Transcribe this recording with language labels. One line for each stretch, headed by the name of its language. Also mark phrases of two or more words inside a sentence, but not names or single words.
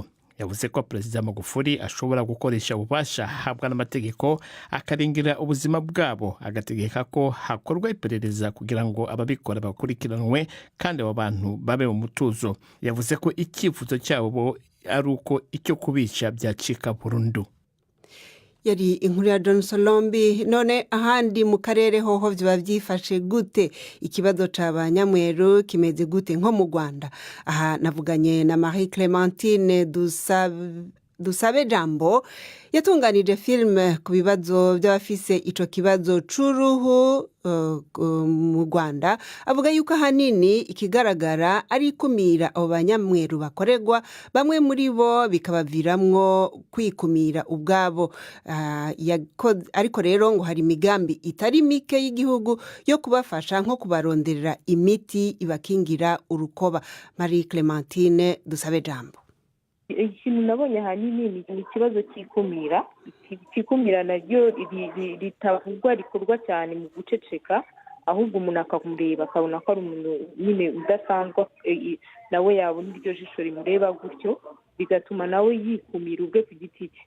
Kinyarwanda: Yavuze ko Perezida Magufuli ashobora gukoresha ububasha habwa n'amategeko akaringira ubuzima bwabo, agategeka ko hakorwa iperereza kugira ngo ababikora bakurikiranwe kandi abo bantu babe mu mutuzo. Yavuze ko icyifuzo cyabo ari uko icyo kubica byacika burundu. Yari inkuru ya John Solombi.
Rundi: None ahandi mu karere hoho vyo bavyifashe gute? Ikibazo c'abanyamweru kimeze gute nko mu Rwanda? Aha navuganye na Marie Clementine Dusabe Jambo yatunganije filme ku bibazo by'abafise ico kibazo c'uruhu mu Rwanda. Avuga yuko hanini ikigaragara ari kumira abo banyamweru bakoregwa, bamwe muri bo bikabaviramwo kwikumira ubwabo. Ariko rero ngo hari imigambi itari mike y'igihugu yo kubafasha nko kubaronderera imiti ibakingira urukoba. Marie Clementine Dusabe Jambo.
Kinyarwanda: Ikintu nabonye hanini ni ikibazo cy'ikumira. Ikumira naryo ritavugwa rikorwa cyane mu guceceka, ahubwo umuntu akamureba akabona ko ari umuntu nyine udasanzwe, nawe yabona iryo jisho rimureba gutyo bigatuma nawe yikumira ubwe ku giti cye.